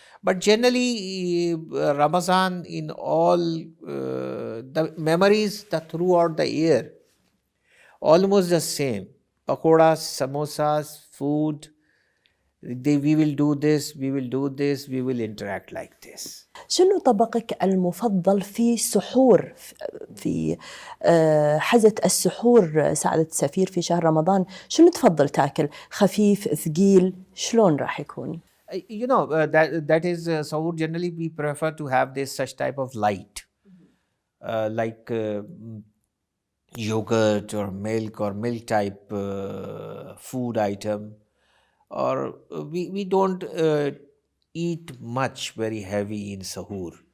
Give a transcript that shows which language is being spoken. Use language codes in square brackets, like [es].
[en] But generally, Ramadan, in all the memories throughout the year, almost the same. Pakoras, samosas, food, we will do this, we will do this, we will interact like this. [ar] شنو طبقك المفضل في سحور في حزة السحور سعادة السفير في شهر رمضان؟ شنو تفضل تاكل؟ خفيف، ثقيل، شلون راح يكون؟ [en] That is sahur. Generally, we prefer to have this such type of light, like yogurt or milk type food item, or we don't eat much very heavy in sahur.